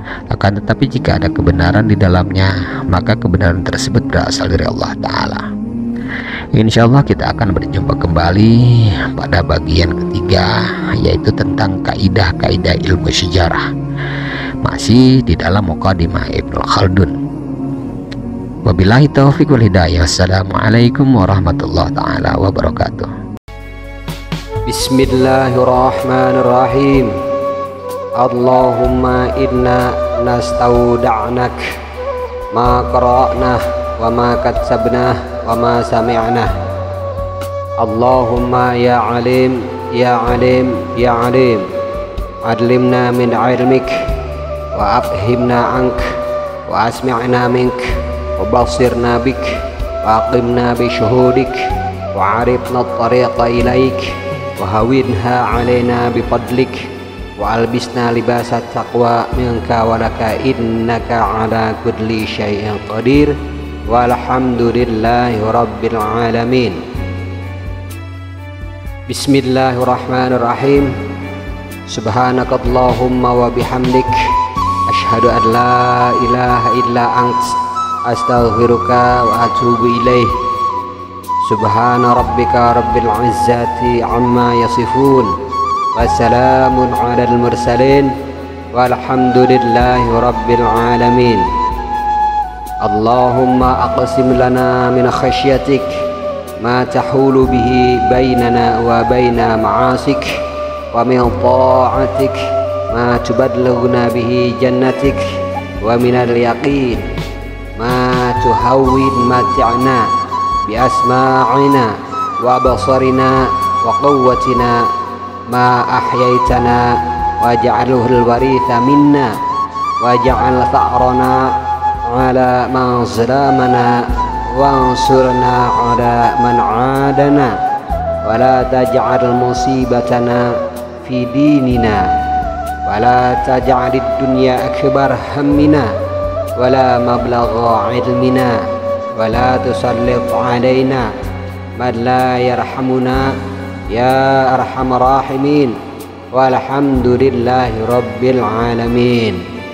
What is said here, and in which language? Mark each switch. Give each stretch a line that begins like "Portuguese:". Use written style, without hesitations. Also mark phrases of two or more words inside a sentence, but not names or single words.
Indonesian: Akan tetapi jika ada kebenaran di dalamnya, maka kebenaran tersebut berasal dari
Arabic: الله تعالى. إن شاء الله
Indonesian: kita akan berjumpa kembali pada bagian ketiga, yaitu tentang kaidah-kaidah ilmu sejarah, masih di dalam Muqaddimah Ibnu Khaldun.
Arabic: وبالله التوفيق والهداية. السلام عليكم ورحمة الله تعالى وبركاته. بسم الله الرحمن الرحيم. اللهم إنا نستودعك ما قرأنا وما كتبنا وما سمعنا. اللهم يا عليم يا عليم يا عليم علمنا من علمك و وأفهمنا عنك وأسمعنا منك وبصرنا بك وأقمنا بشهودك وعرفنا الطريق إليك وهونها علينا بفضلك وألبسنا لباس التقوى منك ولك إنك على كل شيء قدير والحمد لله رب العالمين. بسم الله الرحمن الرحيم. سبحانك اللهم وبحمدك أشهد أن لا إله إلا أنت أستغفرك وأتوب إليك. سبحان ربك رب العزة عما يصفون وسلام على المرسلين والحمد لله رب العالمين. اللهم اقسم لنا من خشيتك ما تحول به بيننا وبين معاصيك ومن طاعتك ما تبلغنا به جنتك ومن اليقين ما تهون متعنا بأسماعنا وأبصارنا وقوتنا ما أحييتنا واجعله الوارث منا واجعل ثأرنا على من ظلمنا وانصرنا على من عادانا ولا تجعل مصيبتنا في ديننا ولا تجعل الدنيا أكبر همنا ولا مبلغ علمنا ولا تسلط علينا من لا يرحمنا يا أرحم الراحمين والحمد لله رب العالمين.